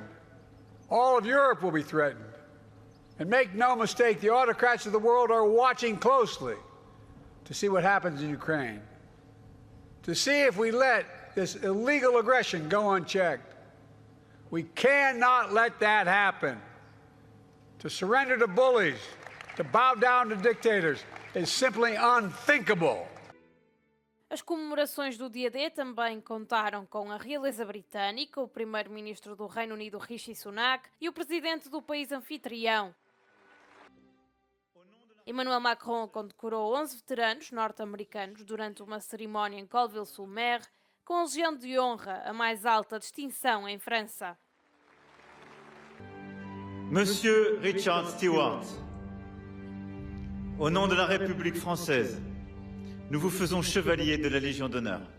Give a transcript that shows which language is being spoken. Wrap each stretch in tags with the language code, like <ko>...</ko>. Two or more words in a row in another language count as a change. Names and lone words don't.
<en>All of Europe will be threatened. And make no mistake, the autocrats of the world are watching closely to see what happens in Ukraine, to see if we let this illegal aggression go unchecked. We cannot let that happen. To surrender to bullies, to bow down to dictators, is simply unthinkable.</en> <pt>As comemorações do dia D também contaram com a realeza britânica, o primeiro-ministro do Reino Unido Rishi Sunak e o presidente do país anfitrião. Emmanuel Macron condecorou 11 veteranos norte-americanos durante uma cerimónia em Colville-sur-Mer com a Legião de Honra, a mais alta distinção em França.</pt> <fr>Monsieur Richard Stewart, au nom de la République française, nous vous faisons chevalier de la Légion d'honneur.</fr>